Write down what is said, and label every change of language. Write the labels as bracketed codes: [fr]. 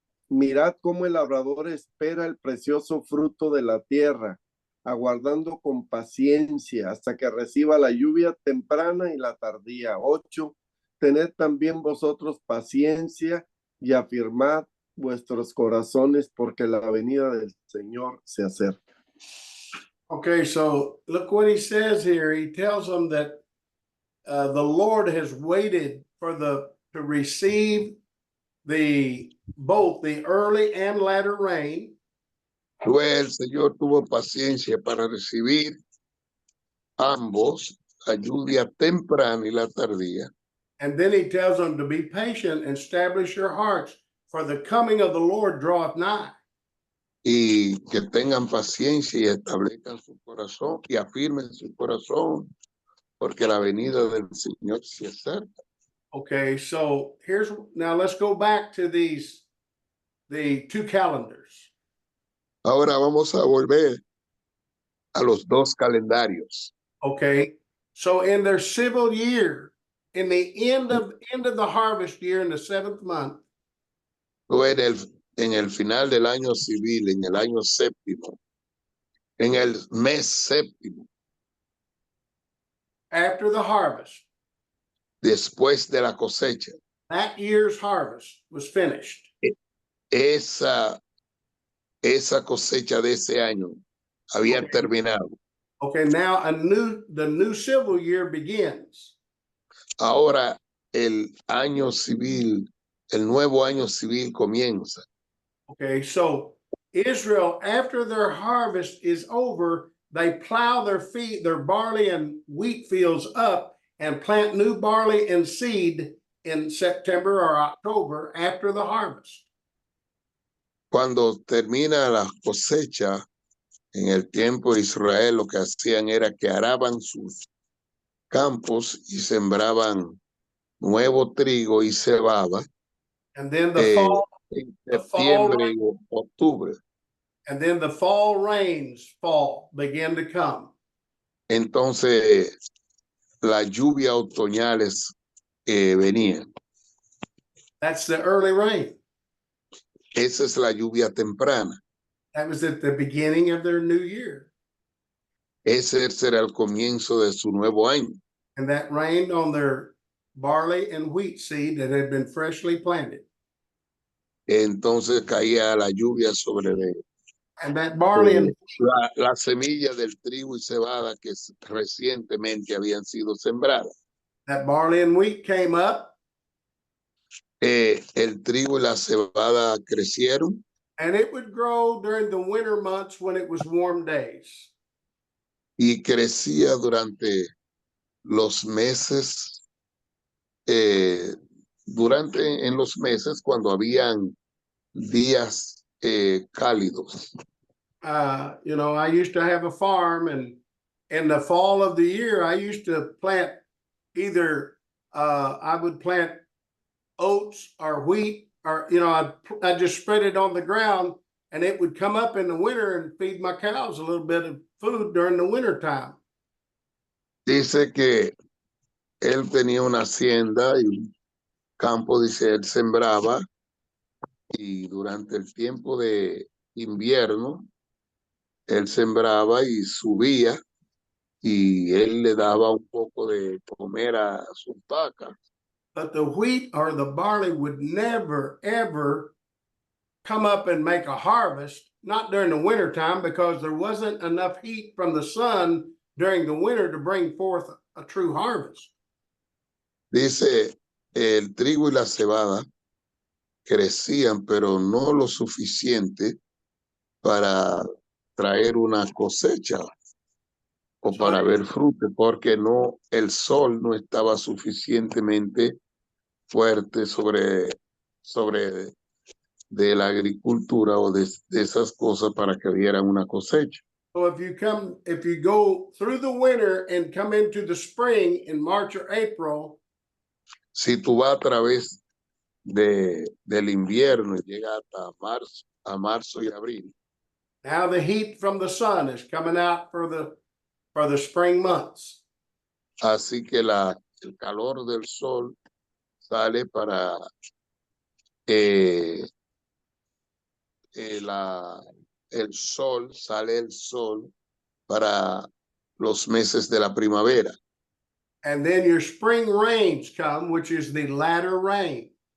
[es] Mirad cómo el labrador espera el precioso fruto de la tierra, aguardando con paciencia hasta que reciba la lluvia temprana y la tardía. 8, tened también vosotros paciencia y afirmad vuestros corazones, porque la venida del Señor se acerca. [en] Okay, so look what he says here. He tells them that the Lord has waited to receive both the early and latter rain. [es] El Señor tuvo paciencia para recibir ambos, la lluvia temprana y la tardía. [en] And then he tells them to be patient and establish your hearts, for the coming of the Lord draweth nigh. [es] y que tengan paciencia y establezcan su corazón y afirmen su corazón, porque la venida del Señor se acerca. [en] Okay, so now let's go back to the two calendars. [es] Ahora vamos a volver a los dos calendarios. [en] Okay, so in their civil year, in the end of the harvest year in the 7th month, [es] En el final del año civil, en el año séptimo, en el mes séptimo, [en] after the harvest, [es] después de la cosecha, [en] that year's harvest was finished. [es] esa cosecha de ese año había Okay. terminado. [en] Okay, now the new civil year begins. [es] Ahora el año civil, el nuevo año civil comienza. [en] Okay, so Israel, after their harvest is over, they plow their barley and wheat fields up and plant new barley and seed in September or October after the harvest. [es] Cuando termina la cosecha, en el tiempo de Israel lo que hacían era que araban sus campos y sembraban nuevo trigo y cebada [en] And then the fall, [es] en [en] the fall [es] septiembre y octubre. [en] and then the fall rains begin to come. [es] Entonces las lluvias otoñales venían. [en] That's the early rain. [es] Esa es la lluvia temprana. [en] That was at the beginning of their new year. [es] Ese será el comienzo de su nuevo año. [en] And that rained on their barley and wheat seed that had been freshly planted. [es] Entonces caía la lluvia sobre [en] And that barley and [es] la semilla del trigo y cebada que recientemente habían sido sembradas. [en] that barley and wheat came up, [es] El trigo y la cebada crecieron [en] and it would grow during the winter months when it was warm days. [es] y crecía durante los meses, en los meses cuando habían días cálidos. [en] I used to have a farm, and in the fall of the year, I used to plant I would plant oats or wheat, or I just spread it on the ground, and it would come up in the winter and feed my cows a little bit of food during the winter time. [es] Dice que él tenía una hacienda y un campo, dice, él sembraba y durante el tiempo de invierno, él sembraba y subía y él le daba un poco de comer a sus vacas. [en] But the wheat or the barley would never, ever come up and make a harvest, not during the winter time, because there wasn't enough heat from the sun during the winter to bring forth a true harvest. [es] Dice, el trigo y la cebada crecían, pero no lo suficiente para traer una cosecha o para ver fruto, porque el sol no estaba suficientemente fuerte sobre de la agricultura o de esas cosas para que dieran una cosecha. [en] So if you go through the winter and come into the spring in March or April, [es] si tú vas a través del invierno y llegas hasta marzo y abril, [en] now the heat from the sun is coming out for the spring months. [es] así que el calor del sol sale para el sol para los meses de la primavera. [en] And then your spring rains come, which is the latter rain.